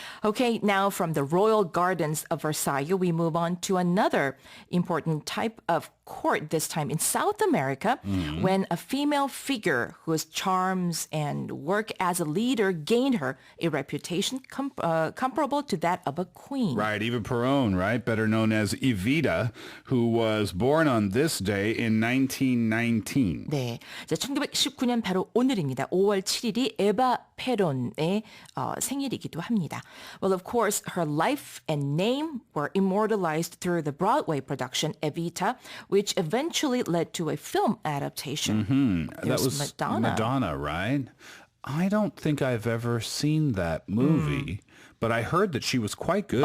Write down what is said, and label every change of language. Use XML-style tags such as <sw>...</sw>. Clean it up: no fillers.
<en>Okay, now from the royal gardens of Versailles, we move on to another important type of court, this time in South America, when a female figure whose charms and work as a leader gained her a reputation comparable to that of a queen. Right, Eva Peron, right? Better known as Evita, who was born on this day in 1919.</en> <ko>네, 1919년 바로 오늘입니다. 5월 7일이 에바 페론의 생일이기도 합니다.</ko> <en>Well, of course, her life and name were immortalized through the Broadway production Evita, which eventually led to a film adaptation. That was Madonna, right? I don't think I've ever seen that movie. but I heard that she was quite good</en>